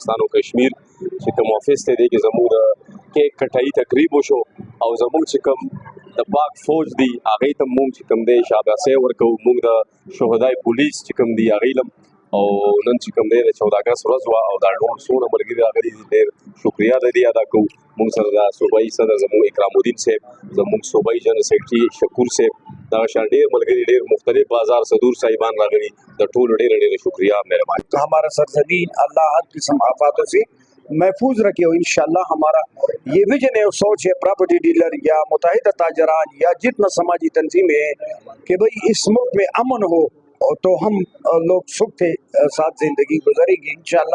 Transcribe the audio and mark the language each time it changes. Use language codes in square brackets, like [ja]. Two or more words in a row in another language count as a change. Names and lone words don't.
[ps] او کشمیر چې کوم افیس ته دی کې زمونږ کې کټای تقریب وشو او زمونږ چې کوم د پاک فوج دی هغه ته مونږ چې کوم دی شاباسي ورکو مونږ د شهدای پولیس چې کوم دی هغه لم او نن چې کوم دی د 14 اگست ورځ وا او دا ټول څونه ملګري راغلي دي ډېر شکریا د ادا کوو مونږ سره د صوبایي صدر زموږ اکرام الدین صاحب زموږ صوبایي [en] General Secretary [ps] شکور صاحب دا شان ډېر ملګري ډېر مختلف بازار صدور صاحبان راغلي د ټول ډېر شکریا مهرباني [ur] ہمارا سرزمین اللہ ہر قسم آفاتوں سے محفوظ رکھے اور انشاءاللہ ہمارا یہ ویژن ہے اور سوچ ہے [en] property dealer [ur] یا متحدہ تاجران یا جتنا سماجی تنظیمیں ہیں کہ بھئی اس ملک میں امن ہو تو ہم لوگ سکھ کے ساتھ زندگی گزاریں گے انشاءاللہ۔